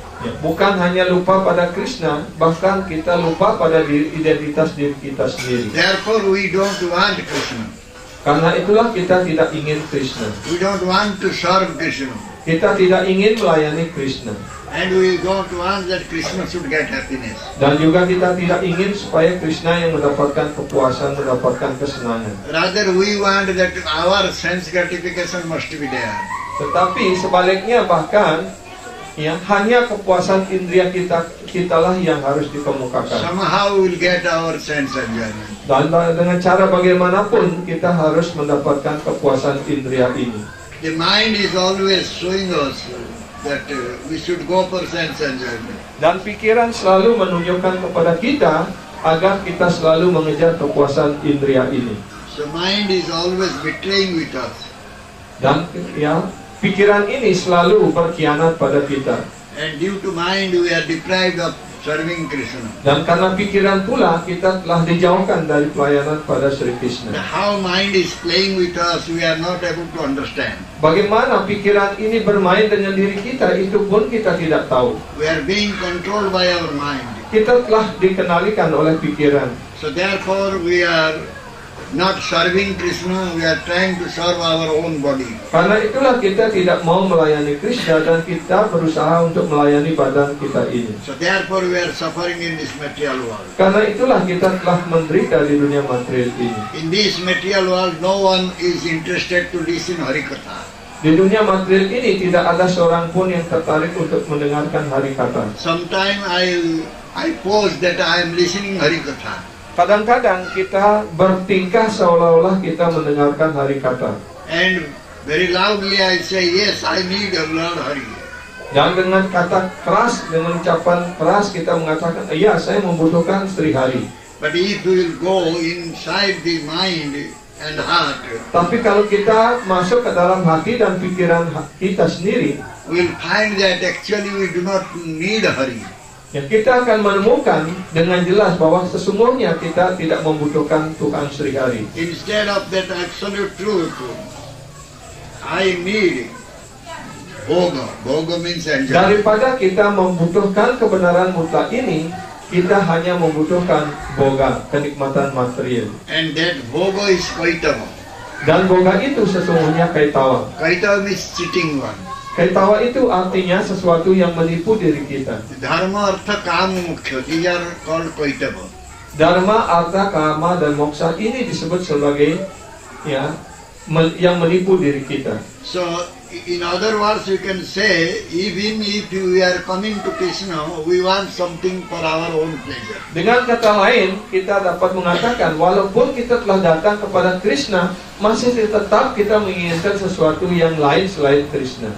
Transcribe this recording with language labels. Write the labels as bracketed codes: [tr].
[id] Ya, bukan hanya lupa pada Krishna, bahkan kita lupa pada identitas diri kita sendiri. [en] Therefore we don't want Krishna. [id] Karena itulah kita tidak ingin Krishna. [en] We don't want to serve Krishna. [id] Kita tidak ingin melayani Krishna. [en] And we don't want that Krishna should get happiness. [id] Dan juga kita tidak ingin supaya Krishna yang mendapatkan kepuasan, mendapatkan kesenangan. [en] Rather we want that our sense gratification must be there. [id] Tetapi sebaliknya bahkan ya hanya kepuasan indria kitalah yang harus dikemukakan. [en] Somehow we will get our sense enjoyment. [id] Dan dengan cara bagaimanapun kita harus mendapatkan kepuasan indria ini. [en] The mind is always showing us that we should go for sense enjoyment. [id] Dan pikiran selalu menunjukkan kepada kita agar kita selalu mengejar kepuasan indria ini. [en] So mind is always betraying with us. [id] Dan ya pikiran ini selalu berkhianat pada kita. [en] And due to mind we are deprived of serving Krishna. [id] Dan karena pikiran pula kita telah dijauhkan dari pelayanan pada Sri Krishna. [en] How mind is playing with us we are not able to understand. [id] Bagaimana pikiran ini bermain dengan diri kita itu pun kita tidak tahu. [en] We are being controlled by our mind. [id] Kita telah dikenalikan oleh pikiran. [en] So therefore we are not serving Krishna, we are trying to serve our own body. [id] Karena itulah kita tidak mau melayani Krishna dan kita berusaha untuk melayani badan kita ini. [en] So therefore we are suffering in this material world. [id] Karena itulah kita telah menderita di dunia material ini. [en] In this material world no one is interested to listen Harikatha. [id] Di dunia material ini tidak ada seorang pun yang tertarik untuk mendengarkan Harikatha. [en] Sometimes I pose that I am listening Harikatha. [id] Kadang-kadang kita bertingkah seolah-olah kita mendengarkan Harikatha. [en] And very loudly I say, yes, I need a Lord Hari. [id] Dan dengan kata keras, dengan ucapan keras kita mengatakan, iya saya membutuhkan Sri Hari. [en] But if we will go inside the mind and heart, [id] tapi kalau kita masuk ke dalam hati dan pikiran kita sendiri, [en] we will find that actually we do not need Hari. [id] ya kita akan menemukan dengan jelas bahwa sesungguhnya kita tidak membutuhkan Tuhan Sri Hari. [en] Instead of that absolute truth, I need Bhoga. Bhoga means enjoyment. [id] Daripada kita membutuhkan kebenaran mutlak ini, kita hanya membutuhkan boga, kenikmatan material. [en] And that Bhoga is Vaitama. [id] Dan boga itu sesungguhnya kaitawa. [en] Kaitawa means cheating one. [id] Kaitawa itu artinya sesuatu yang menipu diri kita. [en] Dharma, artha, kama, moksha, these are called kaitava. [id] Dharma, artha, kama, dan moksha ini disebut sebagai ya yang menipu diri kita. [en] So, in other words, you can say, even if we are coming to Krishna, we want something for our own pleasure. [id] Dengan kata lain, kita dapat mengatakan walaupun kita telah datang kepada Krishna, masih tetap kita menginginkan sesuatu yang lain selain Krishna.